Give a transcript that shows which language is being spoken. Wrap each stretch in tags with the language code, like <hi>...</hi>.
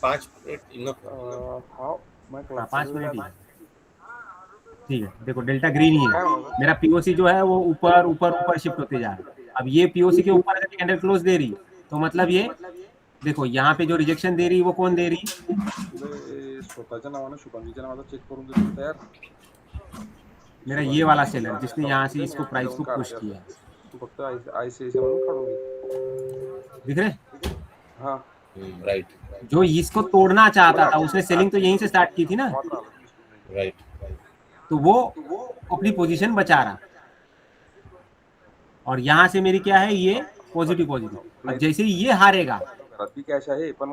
<hi>5 minute enough. हाँ मैं हाँ 5 मिनट ही है, ठीक है। देखो डेल्टा ग्रीन ही है, मेरा पीओसी जो है वो ऊपर ऊपर ऊपर शिफ्ट होते जा रहा है। अब ये पीओसी के ऊपर अगर कैंडल क्लोज दे रही तो मतलब ये देखो यहाँ पे जो रिजेक्शन दे रही वो कौन दे रही,</hi> <mr>स्वतःच्या नावाने शुभांगीच्या नावाचा चेक करून देतो तयार।</mr> <hi>मेरा ये वाला सेलर जिसने यहाँ से इसको प्राइस को पुश किया,</hi> <mr>तू फक्त आयसीआयसीआय म्हणून काढून घे,</mr> <hi>दिख रहे? हाँ</hi> <en>right,</en> <hi>जो इसको तोड़ना चाहता था उसने सेलिंग तो यहीं से स्टार्ट की थी ना,</hi> <en>right,</en> <hi>तो वो अपनी पोजीशन बचा रहा। और यहाँ से मेरी क्या है, ये पॉजिटिव। अब जैसे ही ये हारेगा</hi> <mr>रात्री कॅश आहे पण मग</mr>